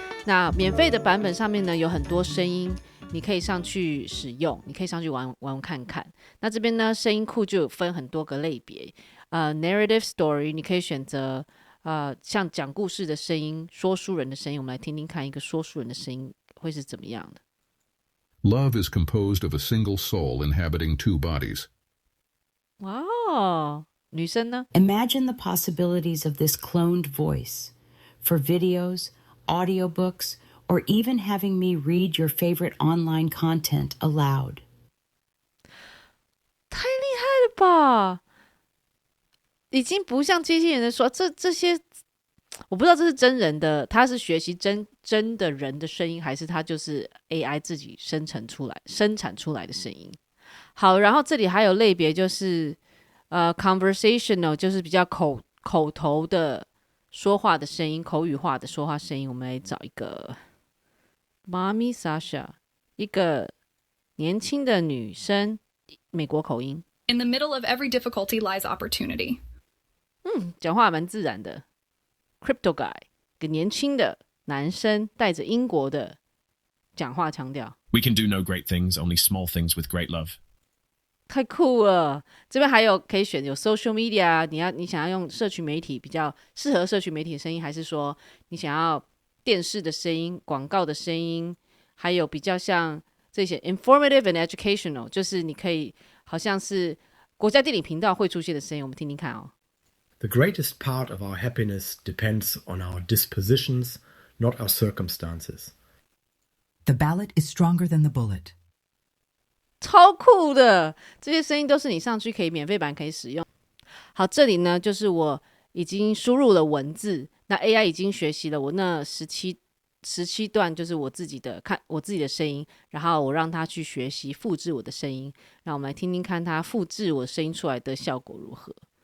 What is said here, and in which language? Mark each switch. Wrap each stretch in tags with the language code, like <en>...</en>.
<zh>那免费的版本上面呢有很多声音，你可以上去使用，你可以上去玩看看。那这边呢声音库就有分很多个类别，</zh> <en>narrative story</en> <zh>你可以选择像讲故事的声音，说书人的声音。我们来听听看一个说书人的声音会是怎么样的。</zh> <en>Love is composed of a single soul inhabiting 2 bodies.</en> <zh>哇哦，女生呢？</zh> <en>Imagine the possibilities of this cloned voice for videos, audiobooks, or even having me read your favorite online content aloud.</en> <zh>太厉害了吧，已经不像机器人的说这些，我不知道这是真人的，他是学习真的人的声音，还是他就是 AI 自己生产出来的声音。好，然后这里还有类别，就是conversational， 就是比较口头的说话的声音，口语化的说话声音。我们来找一个 Mommy Sasha， 一个年轻的女生，美国口音。</zh> <en>In the middle of every difficulty lies opportunity.</en> <zh>讲话蛮自然的。 Crypto Guy， 一个年轻的男生，带着英国的讲话腔调。</zh> <en>We can do no great things, only small things with great love.</en> <zh>太酷了！这边还有可以选有 social media， 你想要用社群媒体比较适合社群媒体的声音，还是说你想要电视的声音、广告的声音，还有比较像这些</zh> <en>informative and educational，</en> <zh>就是你可以好像是国家地理频道会出现的声音，我们听听看哦。</zh> <en>The greatest part of our happiness depends on our dispositions, not our circumstances. The ballot is stronger than the bullet.</en> <zh>超酷的，这些声音都是你上去可以免费版可以使用。好，这里呢就是我已经输入了文字，那 AI 已经学习了我那17段，就是我自己的声音，然后我让它去学习复制我的声音，让我们来听听看它复制我的声音出来的效果如何。</zh>